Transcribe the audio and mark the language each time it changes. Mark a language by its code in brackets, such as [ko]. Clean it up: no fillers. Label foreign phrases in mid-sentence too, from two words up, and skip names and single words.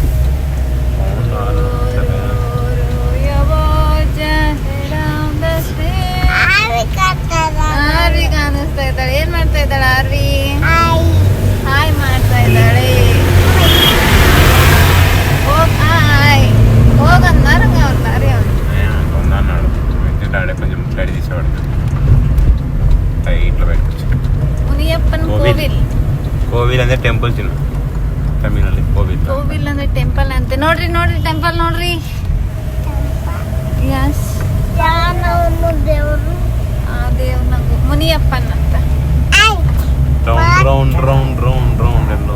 [kn] ಆರ್ವಿ ಕಾಣಿಸ್ತಾ ಇದ್ದಾಳೆ. ಏನ್ ಮಾಡ್ತಾ ಇದ್ದಾಳೆ ಆರ್ವಿ? ಹಾಯ್ ಮಾಡ್ತಾ ಇದ್ದಾಳೆ. ಹೋಗಂದಾರಂಗ ಅವ್ರು [te] కొన్నాడు వెంటనే కొంచెం రెడీ చేసేవాడు ఇట్లా పెట్టుకోవచ్చు. [kn] మునియప్పన్ కోవిಲ್. కోవిల్ ಅಂದ್ರೆ ಟೆಂಪಲ್ ಚಿನ್ನ ತಮಿಳಲ್ಲಿ ಕೋವಿಲ್. ಕೋವಿಲ್ ಅಂದ್ರೆ ಟೆಂಪಲ್ ಅಂತೆ. ನೋಡ್ರಿ ನೋಡ್ರಿ ಟೆಂಪಲ್ ನೋಡ್ರಿ. ಯಸ್ ದೇವರು. ಆ ದೇವ್ರನ ಮುನಿಯಪ್ಪನ್ ಅಂತ. [en] round round round round round [kn] ಎಲ್ಲೋ.